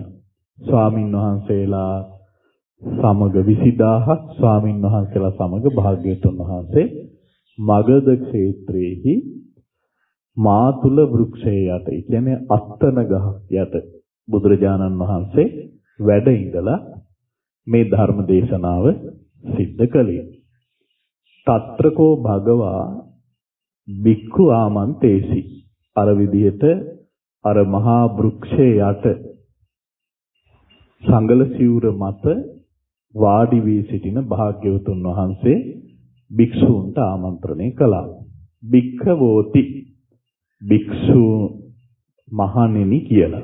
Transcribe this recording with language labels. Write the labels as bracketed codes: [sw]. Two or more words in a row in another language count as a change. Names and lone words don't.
[si] ස්වාමින් වහන්සේලා සමග 20000ක් ස්වාමින් වහන්සේලා සමග භාග්‍යවතුන් වහන්සේ මගධ ක්ෂේත්‍රයේහි මාතුල වෘක්ෂයේ යට, ඒ කියන්නේ අත්තන ගහ යට බුදුරජාණන් වහන්සේ වැඩ ඉඳලා මේ ධර්ම දේශනාව සිද්ධ කළේ. [pi] తත්‍රකෝ භගවා භික්ඛු ආමන්තේසි. [si] අර විදිහට අර මහා වෘක්ෂයේ යට සංගල සිවුර මත වාඩි වී සිටින භාග්‍යවතුන් වහන්සේ භික්ෂූන්ට ආමන්ත්‍රණය කළා. භික්ඛවෝති, භික්ෂු මහණෙනි කියලා.